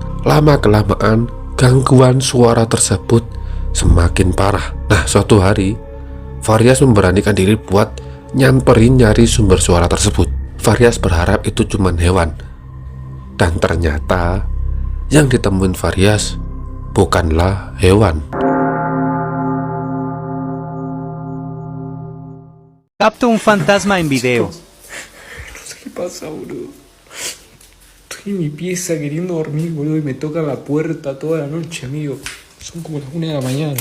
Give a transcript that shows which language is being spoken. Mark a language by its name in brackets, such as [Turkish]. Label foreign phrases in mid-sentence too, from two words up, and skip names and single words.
[Indonesian] Lama kelamaan gangguan suara tersebut semakin parah. Nah, suatu hari Farias memberanikan diri buat nyamperin nyari sumber suara tersebut. Farias berharap itu cuma hewan, dan ternyata yang ditemuin Farias bukanlah hewan. [Spanish] Capta un fantasma en video. No sé qué pasa, boludo. Estoy en mi pieza queriendo dormir, boludo, y me toca la puerta toda la noche, amigo. Son como las 1 de la mañana.